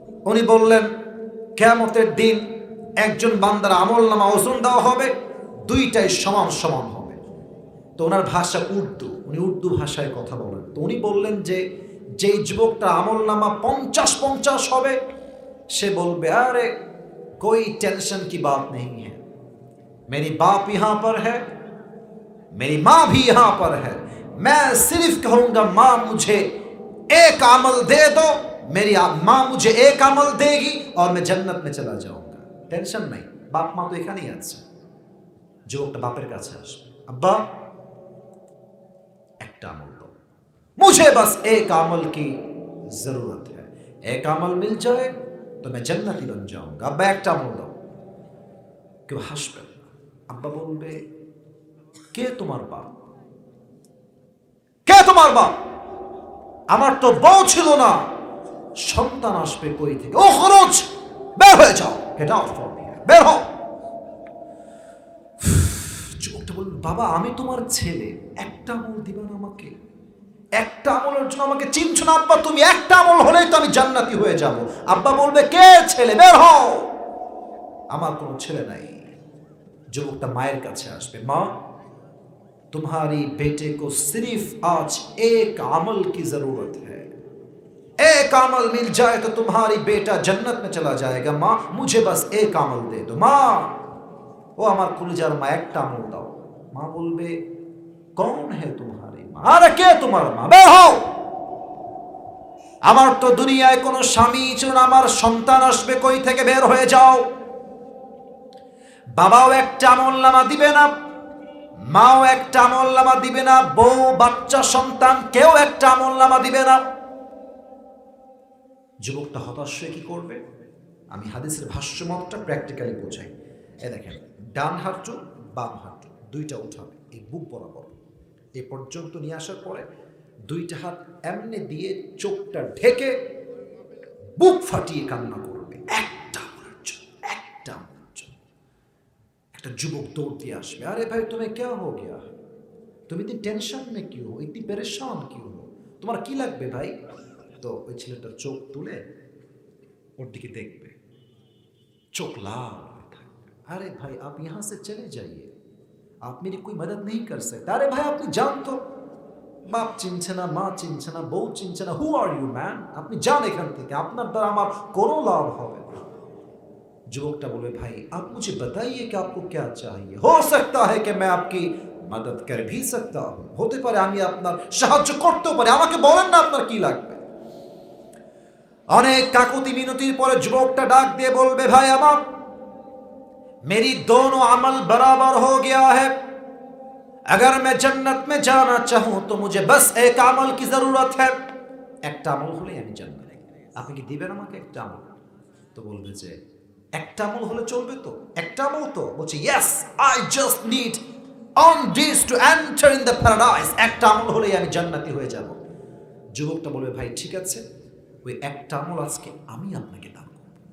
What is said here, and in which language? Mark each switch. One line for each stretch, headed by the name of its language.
Bangla: উনি বললেন, কিয়ামতের দিন একজন বান্দার আমলনামা ওজন দেওয়া হবে, 2টাই সমান সমান হবে। তো ওনার ভাষা উর্দু, উনি উর্দু ভাষায় কথা বলেন। তো উনি বললেন যে যেই যুবকটা আমলনামা 50-50 হবে, সে বলবে, আরে
Hindi: कोई टेंशन की बात नहीं है। मेरी बाप यहां पर है, मेरी माँ भी यहां पर है। मैं सिर्फ कहूंगा माँ मुझे एक अमल दे दो, मेरी माँ मुझे एक अमल देगी और मैं जन्नत में चला जाऊंगा। टेंशन नहीं।
Bangla: बाप মা তো এখানেই আছে। যুবকটা বাপের কাছে আসবে, আব্বা একটা আমল দাও,
Hindi: मुझे बस एक अमल की जरूरत है, एक अमल मिल जाए तो मैं जन्नती बन जाऊंगा।
Bangla: अब्बा একটা আমল দাও। কেউ হাসবে, আব্বা বলবে কে তোমার বাপ? কে তোমার বাপ? আমার তো বউ ছিল না, সন্তান আসবে কই থেকে? ও খরচ, বের হয়ে যাও,
English: get out from here,
Bangla: বের হও। যুবকটা বলল, বাবা আমি তোমার ছেলে, একটা আমল দিবা না আমাকে? একটা আমলের জন্য আমাকে চিনছো না আব্বা? তুমি একটা আমল হলেই তো আমি জান্নাতি হয়ে যাব। আব্বা বলবে কে ছেলে? বের হও। আমার কোনো ছেলে নাই। যুবকটা মায়ের কাছে আসবে, মা
Hindi: तुम्हारी बेटे को सिर्फ आज एक अमल की जरूरत है, एक अमल मिल जाए तो तुम्हारी बेटा जन्नत में चला जाएगा। माँ मुझे बस एक अमल दे दो। माँ वो
Bangla: আমার কলিজার মা, একটা আমল দাও। মা বলবে
Hindi: कौन है तुम्हारी माँ?
Bangla: আরে কে তোমার মা? বের হও। আমার তো দুনিয়ায় কোনো স্বামী ছিল না, আমার সন্তান আসবে কই থেকে? বের হয়ে যাও। বাবাও একটা আমলনামা দিবে না, মাও একটা আমলনামা দিবে না, বউ বাচ্চা সন্তান কেউ একটা আমলনামা দিবে না। যুবকটা হতাশ হয়ে কি করবে? আমি হাদিসের ভাষ্যমতটা প্র্যাকটিক্যালি বোঝাই। এ দেখেন, ডান হাঁটু বাম হাঁটু দুইটা উঠাবে এই বুক বরাবর, এই পর্যন্ত নিয়ে আসার পরে দুইটা হাত এমনি দিয়ে চোখটা ঢেকে বুক ফাটিয়ে কান্না করবে। একটা আমলের জন্য, একটা আমলের জন্য। একটা যুবক দৌড় দিয়ে আসবে, আরে ভাই তুমি
Hindi: क्या हो गया, तुम इतनी टेंशन में क्यों हो, इतनी परेशान क्यों हो,
Bangla: তোমার কি লাগবে ভাই? তো ওই ছেলেটার চোখ তুলে ওর দিকে দেখবে, চোখ লাল হয়ে থাকবে। আরে ভাই
Hindi: आप यहाँ से चले जाइए, आप मेरी कोई मदद नहीं कर सकते।
Bangla: আরে ভাই আপনি যান তো, বাপ চিনছে না, মা চিনছে না, বউ চিনছে না,
English: Who are you man?
Bangla: আপনি যান এখান থেকে, আপনার দ্বারা আমার কোনো লাভ হবে না। যুবকটা বলবে, ভাই
Hindi: आप मुझे बताइए कि आपको क्या चाहिए, हो सकता है कि मैं आपकी मदद कर भी सकता हूं,
Bangla: হতে পারে আমি আপনার সাহায্য করতেও পারি, আমাকে বলেন না আপনার কি লাগবে। অনেক কাকুতি মিনতির পরে যুবকটা ডাক দিয়ে বলবে, ভাই আমার
Hindi: मेरी दोनों अमल बराबर हो गया है, अगर मैं जन्नत में जाना चाहूं तो मुझे बस एक अमल की जरूरत है,
Bangla: একটা আমল হলেই আমি জান্নাতে। আপনি কি দিবেন আমাকে একটা আমল? তো বলবে যে একটা আমল হলে চলবে তো, একটা আমল তো? বলছে
English: yes, I just need on this to enter in the paradise,
Bangla: একটা আমল হলেই আমি জান্নাতি হয়ে যাব। যুবকটা বলবে, ভাই ঠিক আছে, ওই একটা আমল আজকে আমি আপনাকে দান করব।